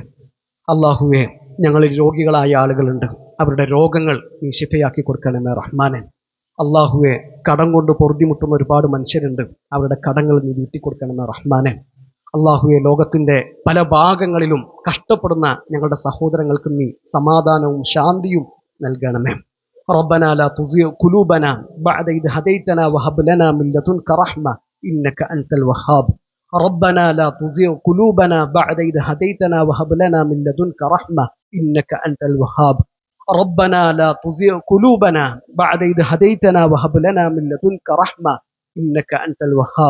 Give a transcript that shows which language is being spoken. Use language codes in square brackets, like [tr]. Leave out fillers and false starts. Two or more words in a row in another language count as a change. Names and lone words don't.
[ml] അള്ളാഹുവെ, ഞങ്ങളിൽ രോഗികളായ ആളുകളുണ്ട്, അവരുടെ രോഗങ്ങൾ നീ ശിഫയാക്കി കൊടുക്കണമേ റഹ്മാനെ. അള്ളാഹുവെ, കടം കൊണ്ട് പൊറുതിമുട്ടുന്ന ഒരുപാട് മനുഷ്യരുണ്ട്, അവരുടെ കടങ്ങൾ നീ വീട്ടിക്കൊടുക്കണമേ റഹ്മാനെ. അള്ളാഹുവെ, ലോകത്തിൻ്റെ പല ഭാഗങ്ങളിലും കഷ്ടപ്പെടുന്ന ഞങ്ങളുടെ സഹോദരങ്ങൾക്ക് നീ സമാധാനവും ശാന്തിയും നൽകണമേ. [ar] ربنا لا تزغ قلوبنا بعد إذ هديتنا وهب لنا من لدنك رحمة إنك أنت الوهاب. ربنا لا تزغ قلوبنا بعد إذ هديتنا وهب لنا من لدنك رحمة إنك أنت الوهاب. ربنا لا تزغ قلوبنا بعد إذ هديتنا وهب لنا من لدنك رحمة إنك أنت الوهاب.